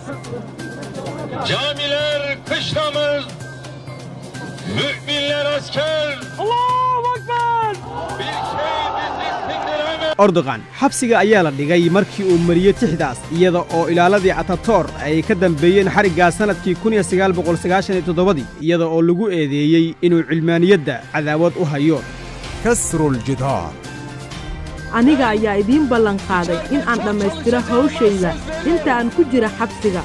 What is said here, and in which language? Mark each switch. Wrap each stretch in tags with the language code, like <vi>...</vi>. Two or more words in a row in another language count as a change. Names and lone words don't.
<tr>Camiler kışlamız, müminler asker.</tr> <ar>allahu akbar</ar> <tr>Bir şey bizi sindiremez.</tr> <so>ordogan xabsiga ayaa la dhigay markii uu mariyey tixdaas iyada oo ilaaladii atator ay ka dambeeyeen xariggaas sannadkii 1997 iyada oo lagu eedeeyey inuu cilmaaniyadda cadaawad u hayo</so> <ar>كسر الجدار.</ar> <so>aniga ayaa idiin ballan qaaday in aan dhammaystiro hawshayda inta aan ku jira xabsiga</so>